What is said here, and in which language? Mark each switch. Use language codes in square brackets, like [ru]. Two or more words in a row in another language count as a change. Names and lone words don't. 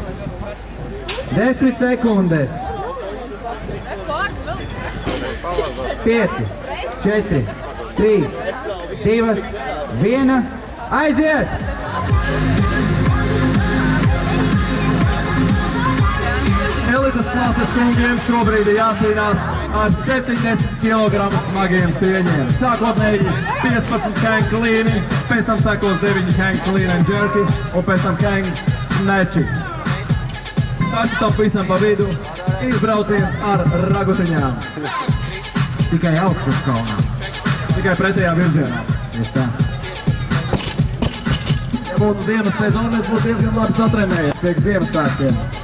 [lv] 10 sekundes. 5, 4, 3, 2, 1, aiziet! Elites klases kungiem šobrīd ir jācīnās ar 70 kg smagiem stieņiem. Sākotnēji 15 [en] hang cleani, [lv] pēc tam sekos 9 [en] hang clean and jerky [lv] un pēc tam [en] hang snatchi. [lv] Taču tam visam pa vidu izbrauciens ar ragutiņām. Tikai augšas kalnā. Tikai pretējā virzienā. Tieši tā. Ja būtu ziemas sezona, mēs būtu diezgan labi satrenējies priekš Ziemassvētkiem.